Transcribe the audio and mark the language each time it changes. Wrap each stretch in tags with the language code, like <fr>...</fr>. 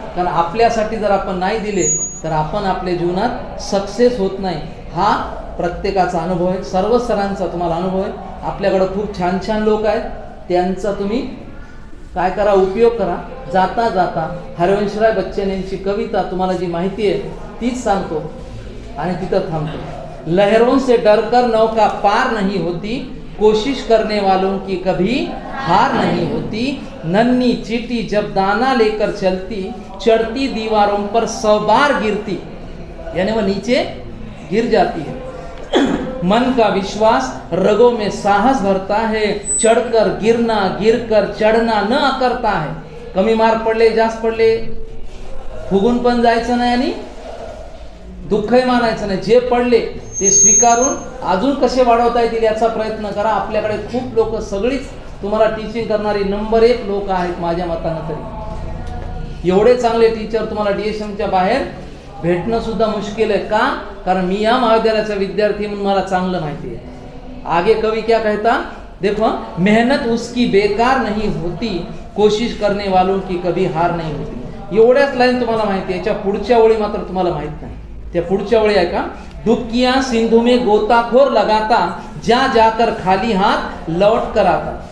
<mr>कारण आपल्यासाठी जर आपण नाही दिले तर आपण आपल्या जीवनात सक्सेस होत नाही. हा प्रत्येकाचा अनुभव आहे, सर्व सरांचा तुम्हाला अनुभव आहे. आपल्याकडं खूप छान छान लोक आहेत, त्यांचा तुम्ही काय करा, उपयोग करा. जाता जाता हरवंशराय बच्चन यांची कविता तुम्हाला जी माहिती आहे तीच सांगतो. आणि तिथं थांबतो.</mr> <hi>लहरों से डरकर नौका पार नहीं होती, कोशिश करने वालों की कभी हार नहीं होती. नन्ही चींटी जब दाना लेकर चलती, चढ़ती दीवारों पर 100 बार गिरती, यानी वह नीचे गिर जाती है. मन का विश्वास रगों में साहस भरता है, चढ़कर गिरना गिरकर चढणा न करता है.</hi> <mr>कमी मार्क पडले जास्त पडले फुगून पण जायचं नाही आणि दुःखही मानायचं नाही. जे पडले ते स्वीकारून अजून कसे वाढवता येतील याचा प्रयत्न करा. आपल्याकडे खूप लोक, सगळीच तुम्हाला टीचिंग करणारी नंबर 1 लोक आहेत माझ्या मतानं तरी. एवढे चांगले टीचर तुम्हाला DSMच्या बाहेर भेटणं सुद्धा मुश्किल आहे. का? कारण मी या महाविद्यालयाचा विद्यार्थी म्हणून मला चांगलं माहिती आहे.</mr> <hi>आगे कवि क्या कहता, देखो, मेहनत उसकी बेकार नहीं होती, कोशिश करने वालों की कभी हार नहीं होती.</hi> <mr>एवढ्याच लाईन तुम्हाला माहिती आहे. याच्या पुढच्या ओळी मात्र तुम्हाला माहित नाही. त्या पुढच्या ओळी आहे का,</mr> <hi>डुबकियां सिंधु में गोताखोर लगाता, जा जाकर खाली हात लौट कर आता.</hi>